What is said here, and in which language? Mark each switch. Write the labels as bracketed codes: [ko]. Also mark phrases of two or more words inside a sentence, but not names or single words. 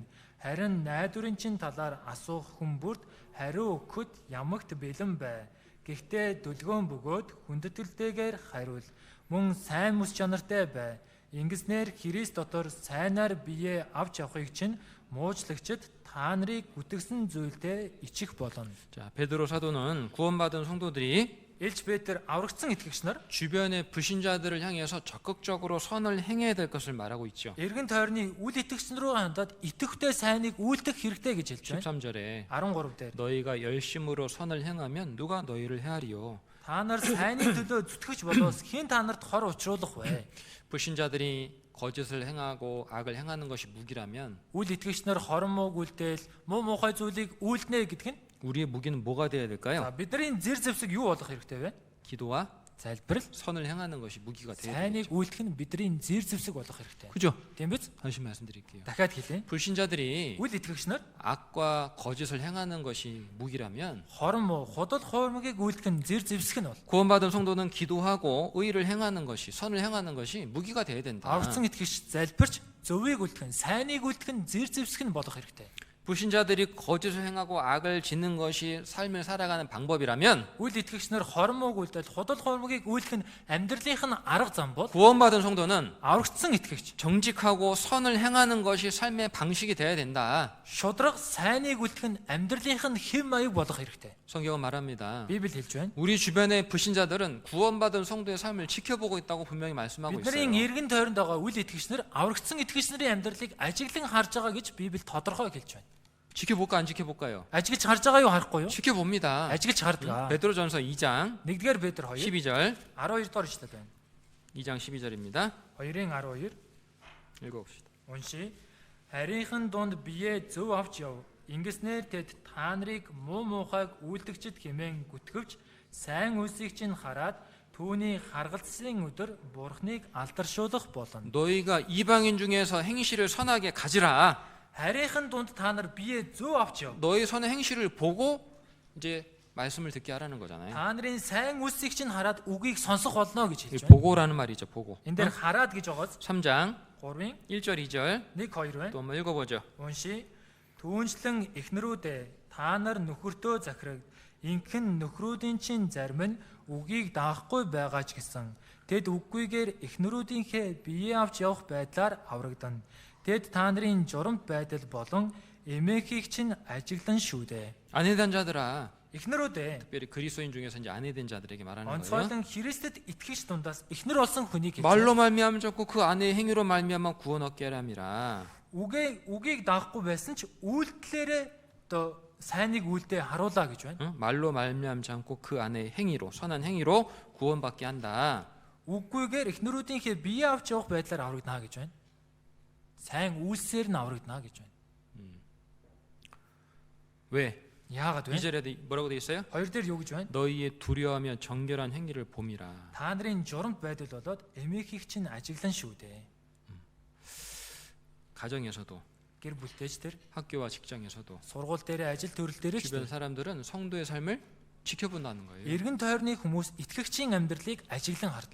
[mn] Харин найдварын чин талаар асуух хүн бүрт хариу өгөхөд ямагт бэлэн бай. Гэхдээ дүлгөөн бөгөөд хүндэтгэлтэйгээр хариул. Мөн сайн мэс чанартай бай. Ингэснээр Христ дотор сайнаар бие авч явахыг чинь муучлагчд та нарыг гүтгсэн зүйлдээ ичих болно. [ko] 자, 베드로 사도는 구원받은 성도들이 [mn] Илж Петр аврагдсан итгэгч нар [ko] 주변의 불신자들을 향해서 적극적으로 선을 행해야 될 것을 말하고 있죠. [mn] эргэн тойрны үл итгэгч нар руу хандаад итгэвтэй сайныг үйлдэх хэрэгтэй гэж хэлж байна. [ko] 13절에 [mn] 13 дээр [ko] 너희가 열심으로 선을 행하면 누가 너희를 헤아리요. [mn] та нар сайнны төлөө зүтгэж болоос хэн та нарт хор учруулах вэ? [ko] 불신자들이 거짓을 행하고 악을 행하는 것이 무기라면 [mn] Үл итгэгч нар хорон мууг үлдээл муу муухай зүйлийг үйлдэнэ гэдэг нь [ko] 우리의 무기는 뭐가 되어야 될까요? [mn] бидний зэр зэвсэг юу болох хэрэгтэй вэ? [ko] 기도와 [mn] Залбирал [ko] 선을 행하는 것이 무기가 되어야 [mn] сайныг [ko] 되겠죠. [mn] үйлдэх нь бидний зэр зэвсэг болох хэрэгтэй. [ko] 그죠? [mn] Тийм биз? [ko] 다시 말씀드릴게요. [mn] Дахиад хэлье. [ko] 불신자들이 [mn] Үл итгэгч нар [ko] 악과 거짓을 행하는 것이 무기라면 [mn] хорон муу худал хуурмгийг үйлдэх нь зэр зэвсэг нь бол [ko] 구원받은 성도는 기도하고 의를 행하는 것이 선을 행하는 것이 무기가 되어야 된다. [mn] аврагдсан итгэгч залбирч зөвийг үйлдэх нь сайныг үйлдэх нь зэр зэвсэг нь болох хэрэгтэй. [ko] 불신자들이 거짓을 행하고 악을 짓는 것이 삶을 살아가는 방법이라면 [mn] Үл итгэгч нар хорон мууг үйлдэл худал хуурмгийг үйлдэх нь амьдралынх нь арга зам бол [ko] 구원받은 성도는 [mn] аврагдсан итгэгч [ko] 정직하고 선을 행하는 것이 삶의 방식이 되어야 된다. [mn] шудраг сайныг үйлдэх нь амьдралынх нь хэм маяг болох хэрэгтэй. [ko] 성경은 말합니다. [mn] Библи хэлж байна. [ko] 우리 주변의 불신자들은 구원받은 성도의 삶을 지켜보고 있다고 분명히 말씀하고 [mn] Бидний [ko] 있어요. [mn] эргэн тойронд байгаа үл итгэгч нар аврагдсан итгэгч нарын амьдралыг ажиглан харж байгаа гэж Библи тодорхой хэлж байна. [ko] 지켜볼까 안 지켜볼까요? [mn] Ажиглаж харж байгаа юу харахгүй юу? [ko] 지켜봅니다. [mn] Ажиглаж хардаг. [ko] 베드로전서 2장 [mn] 1-р Петр 2 [ko] 12절 [mn] 12 дугаар ишлэл байна. [ko] 2장 12절입니다. [mn] 2-ын 12 [ko] 읽어봅시다. [mn] уншия. Харийнхан дунд бие зөв авч яв. Ингэснээр тэд та нарыг муу муухайг үйлдэгчд хэмээн гүтгэвч сайн үлсийг чинь хараад түүний харгалзлын өдөр Бурхныг алдаршуулах болно. [ko] 너희가 이방인 중에서 행실을 선하게 가지라. [mn] Харийнхан дунд та нар бие зөв авч яв. [ko] 너희 선의 행실을 보고 이제 말씀을 듣게 하라는 거잖아요. [mn] Та нарын сайн үлсийг чинь хараад үгийг сонсох болно гэж [ko] 이 [mn] хэлж байна. [ko] 보고라는 말이죠. 보고. [mn] Энд дээр хараад гэж байгаас [ko] 3장 [mn] 3-ын [ko] 1절 2절 [mn] 1 2 байна. [ko] 또 한번 읽어보죠. [mn] Уншия. Түүнчлэн эхнэрүүдээ та нар нөхөртөө захираг. Инхэн нөхрүүдийн чинь зарим нь үгийг даахгүй байгаа ч гэсэн тэд үггүйгээр эхнэрүүдийнхээ бие авч явах байдлаар аврагдана. Тэд та нарын журамт байдал болон эмээхийг чинь ажиглан шүү дээ. [ko] 아내된 자들아. [mn] Эхнэрүүдээ [ko] 특별히 그리스도인 중에서 이제 아내된 자들에게 말하는 거예요. [mn] онцгойлон Христэд итгэгч дундаас эхнэр болсон хүнийг хэлж байна. [ko] 말로 말미암아 졌고 그 아내의 행위로 말미암아 구원 얻게 하람이라. [mn] Үгийг даахгүй байсан ч үйлдэлээрээ одоо сайныг үйлдэ харуулаа гэж байна. 응? [ko] 말로 말미암지 않고 그 아내의 행위로 선한 행위로 구원받게 한다. [mn] Үгүйгээр эхнэрүүдийнхээ бие авч явах байдлаар аврагдана гэж байна. Сайн үйлсээр нь аврагдана гэж байна. [ko] 왜? [mn] Яагаад вэ? [ko] 2절에 뭐라고 돼 있어요? [mn] Хоёр дээр юу гэж байна? [ko] 너희의 두려워하며 정결한 행위를 봄이라. [mn] Та нарын журамт байдал болоод эмээхийг чинь ажиглан шүү дээ. [ko] 가정에서도 [mn] Гэр бүлтэйч тэр, [ko] 학교와 직장에서도 [mn] сургууль дээр, ажил төрөл дээр ч [ko] 주변 사람들은 성도의 삶을 지켜본다는 거예요. [mn] эргэн тойрны хүмүүс итгэгчийн амьдралыг ажиглан хардаг.